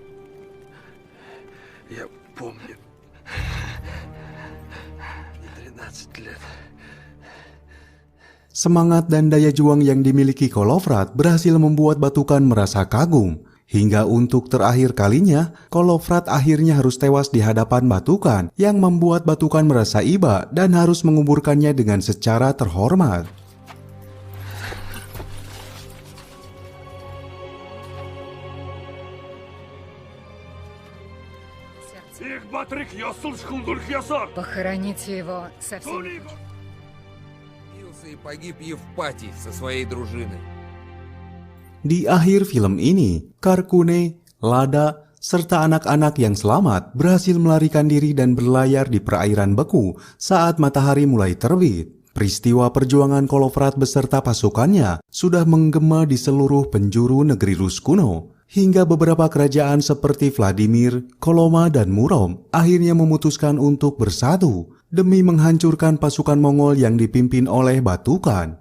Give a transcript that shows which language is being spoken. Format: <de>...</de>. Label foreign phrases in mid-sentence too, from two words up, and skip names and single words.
<ru>Я помню. 13 лет.</ru> <id>Semangat dan daya juang yang dimiliki Kolovrat berhasil membuat Batukan merasa kagum. Hingga untuk terakhir kalinya, Kolovrat akhirnya harus tewas di hadapan Batukan yang membuat Batukan merasa iba dan harus menguburkannya dengan secara terhormat.</id> <ru>Похороните его со всеми. Бился и погиб Евпатий со своей дружиной.</ru> <id>Di akhir film ini, Karkune, Lada, serta anak-anak yang selamat berhasil melarikan diri dan berlayar di perairan beku saat matahari mulai terbit. Peristiwa perjuangan Kolovrat beserta pasukannya sudah menggema di seluruh penjuru negeri Rus kuno, hingga beberapa kerajaan seperti Vladimir, Koloma, dan Murom akhirnya memutuskan untuk bersatu demi menghancurkan pasukan Mongol yang dipimpin oleh Batukan.</id>